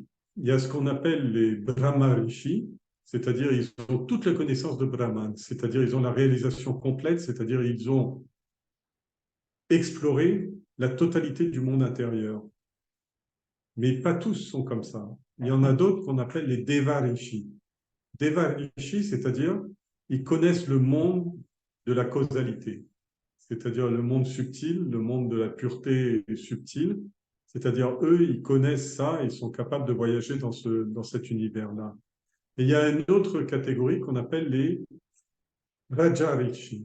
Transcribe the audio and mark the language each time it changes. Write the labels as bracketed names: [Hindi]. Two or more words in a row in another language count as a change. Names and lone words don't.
[French] Il y a ce qu'on appelle les Brahma rishis, c'est-à-dire ils ont toute la connaissance de Brahman, c'est-à-dire ils ont la réalisation complète, c'est-à-dire ils ont exploré la totalité du monde intérieur. Mais pas tous sont comme ça. Il y en a d'autres qu'on appelle les Deva rishis. Deva rishis, c'est-à-dire ils connaissent le monde de la causalité, c'est-à-dire le monde subtil, le monde de la pureté subtile. C'est-à-dire, eux, ils connaissent ça, ils sont capables de voyager dans cet univers-là. Et il y a une autre catégorie qu'on appelle les Raja Rishi.